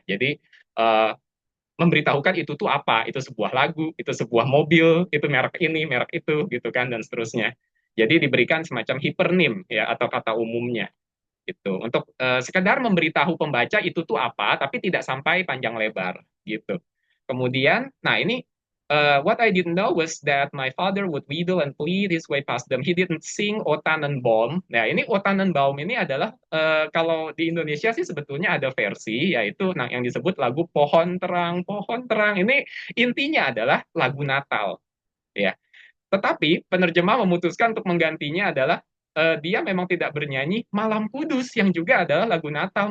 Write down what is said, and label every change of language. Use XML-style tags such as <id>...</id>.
<id>Jadi uh, memberitahukan itu tuh apa, itu sebuah lagu, itu sebuah mobil, itu merek ini, merek itu, gitu kan, dan seterusnya. Jadi diberikan semacam hipernim ya atau kata umumnya gitu untuk sekedar memberitahu pembaca itu tuh apa, tapi tidak sampai panjang lebar gitu. Kemudian, nah ini</id> <en>what I didn't know was that my father would wheedle and plead his way past them. He didn't sing O Tannenbaum.</en> <id>Nah, ini O Tannenbaum ini adalah kalau di Indonesia sih sebetulnya ada versi yaitu yang disebut lagu Pohon Terang, Pohon Terang. Ini intinya adalah lagu Natal, ya. Tetapi penerjemah memutuskan untuk menggantinya adalah dia memang tidak bernyanyi Malam Kudus yang juga adalah lagu Natal.</id>